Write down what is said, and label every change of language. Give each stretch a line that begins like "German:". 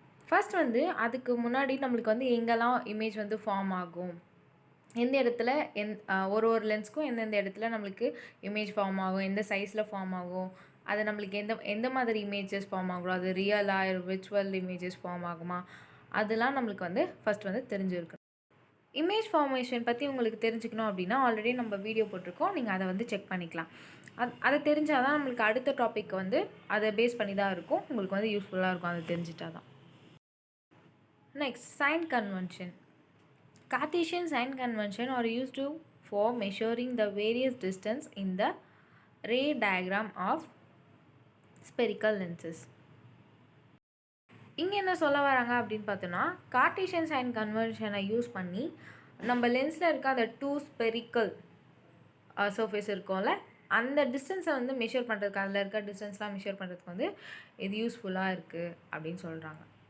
Tamil: First வந்து அதுக்கு முன்னாடி நம்மளுக்கு வந்து எங்கெல்லாம் இமேஜ் வந்து ஃபார்ம் ஆகும், எந்த இடத்துல ஒரு லென்ஸ்க்கும் எந்தெந்த இடத்துல நம்மளுக்கு இமேஜ் ஃபார்ம் ஆகும், எந்த சைஸில் ஃபார்ம் ஆகும், அது நம்மளுக்கு எந்த மாதிரி இமேஜஸ் ஃபார்ம் ஆகும், அது ரியலாக விர்ச்சுவல் இமேஜஸ் ஃபார்ம் ஆகுமா, அதெல்லாம் நம்மளுக்கு வந்து ஃபஸ்ட் வந்து தெரிஞ்சிருக்கணும். இமேஜ் ஃபார்மேஷன் பற்றி உங்களுக்கு தெரிஞ்சுக்கணும் அப்படின்னா ஆல்ரெடி நம்ம வீடியோ போட்டிருக்கோம், நீங்கள் அதை வந்து செக் பண்ணிக்கலாம். அதை தெரிஞ்சால் தான் நம்மளுக்கு அடுத்த டாபிக் வந்து அதை பேஸ் பண்ணி தான் இருக்கும், உங்களுக்கு வந்து யூஸ்ஃபுல்லாக இருக்கும் அதை தெரிஞ்சிட்டா தான். Next, sign convention.
English: Cartesian sign convention are used for measuring the various distance in the ray diagram of spherical lenses.
Tamil: இங்கே என்ன சொல்ல வராங்க அப்படின்னு பார்த்தோன்னா, கார்டீசியன் சைன் கன்வென்ஷனை யூஸ் பண்ணி நம்ம லென்ஸில் இருக்க அந்த 2 ஸ்பெரிக்கல் சர்ஃபேஸ் இருக்கும்ல, அந்த டிஸ்டன்ஸை வந்து மெஷர் பண்ணுறதுக்கு, அதில் இருக்க டிஸ்டன்ஸ்லாம் மெஷர் பண்ணுறதுக்கு வந்து இது யூஸ்ஃபுல்லாக இருக்குது அப்படின்னு சொல்கிறாங்க.